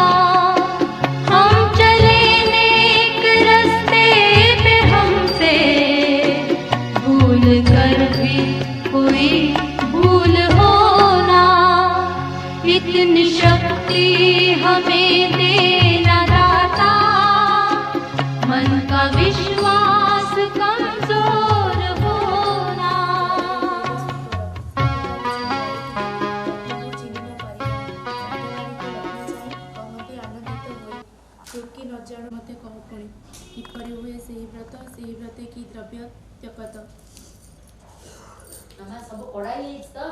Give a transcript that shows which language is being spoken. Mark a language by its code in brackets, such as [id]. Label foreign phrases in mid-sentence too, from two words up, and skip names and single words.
[hi] हम चले नेक रास्ते पे, हमसे भूल कर भी कोई भूल होना। इतनी शक्ति हमें देना दाता, मन का विश्वास कमजोर होना। [or] କି ନ ଜାଣୁ ମୋତେ କହ ପୁଣି, କିପରି ହୁଏ ସେହି ବ୍ରତ, ସେହି ବ୍ରତେ କି ଦ୍ରବ୍ୟ ତ୍ୟକତ। ମାମା ସବୁ କଢ଼ା ହେଇଯାଇଛି ତ?